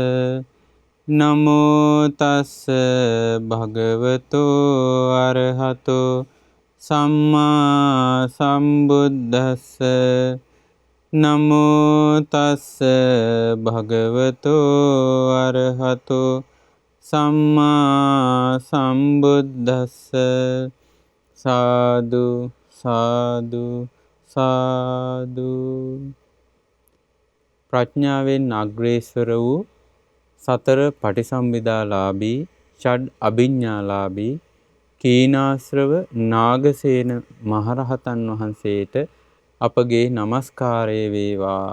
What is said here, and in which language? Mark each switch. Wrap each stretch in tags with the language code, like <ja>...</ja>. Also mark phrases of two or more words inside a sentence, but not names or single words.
<pi>නමෝ තස්ස භගවතු අරහතෝ සම්මා සම්බුද්දස්ස නමෝ තස්ස භගවතු අරහතෝ සම්මා සම්බුද්දස්ස සාදු සාදු සාදු.</pi> <si>ප්‍රඥාවෙන් අග්‍රේසර වූ සතර පටිසම්භිදාලාභී ෂඩ් අභිඥාලාභී කීනාශ්‍රව නාගසේන මහරහතන් වහන්සේට අපගේ නමස්කාරය වේවා.</si>